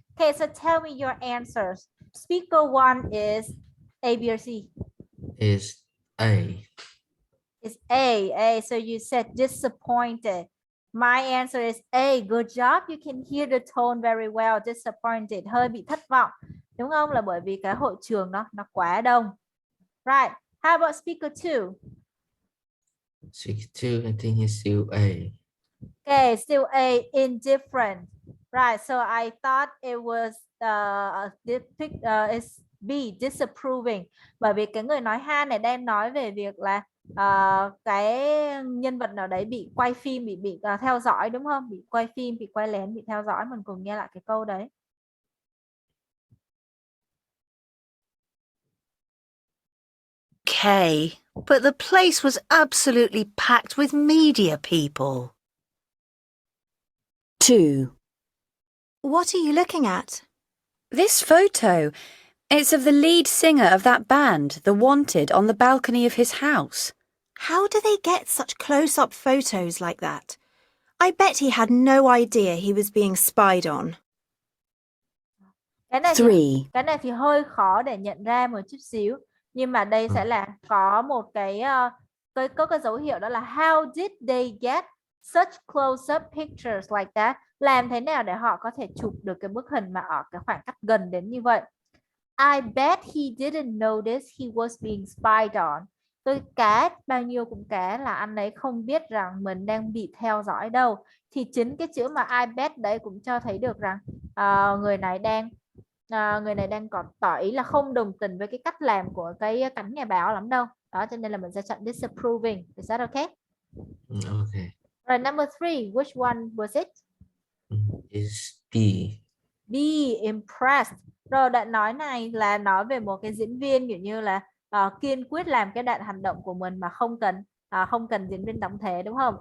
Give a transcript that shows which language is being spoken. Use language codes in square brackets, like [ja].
[en] Okay, so tell me your answers. Speaker 1 is A, B, or C? Is A. It's A. So you said disappointed. My answer is A. Good job. You can hear the tone very well. [vi] Disappointed. Hơi bị thất vọng. Đúng không? Là bởi vì cái hội trường nó quá đông. [en] Right. How about speaker 2? Speaker 2, I think is still A. Okay, still A. Indifferent. Right. So I thought it was it's B. Disapproving. [vi] Bởi vì cái người nói ha này đang nói về việc là cái nhân vật nào đấy bị quay phim, bị theo dõi, đúng không? Bị quay phim, bị quay lén, bị theo dõi. Mình cùng nghe lại cái câu đấy. [en] Okay, but the place was absolutely packed with media people. 2. What are you looking at? This photo, it's of the lead singer of that band, The Wanted, on the balcony of his house. How do they get such close-up photos like that? I bet he had no idea he was being spied on. [vi] Cái này thì hơi khó để nhận ra một chút xíu. Nhưng mà đây sẽ là có một có cái dấu hiệu đó là [en] how did they get such close-up pictures like that? [vi] Làm thế nào để họ có thể chụp được cái bức hình mà ở cái khoảng cách gần đến như vậy? [en] I bet he didn't notice he was being spied on. [vi] Tôi cá bao nhiêu cũng cá là anh ấy không biết rằng mình đang bị theo dõi đâu. Thì chính cái chữ mà [en] I bet [vi] đấy cũng cho thấy được rằng người này đang còn tỏ ý là không đồng tình với cái cách làm của cái cánh nhà báo lắm đâu. Đó, cho nên là mình sẽ chọn disapproving. [en] Is that okay? Okay. Right, number 3, which one was it? Is B. B, impressed. [vi] Rồi đoạn nói này là nói về một cái diễn viên kiểu như là kiên quyết làm cái đoạn hành động của mình mà không cần diễn viên đóng thế, đúng không?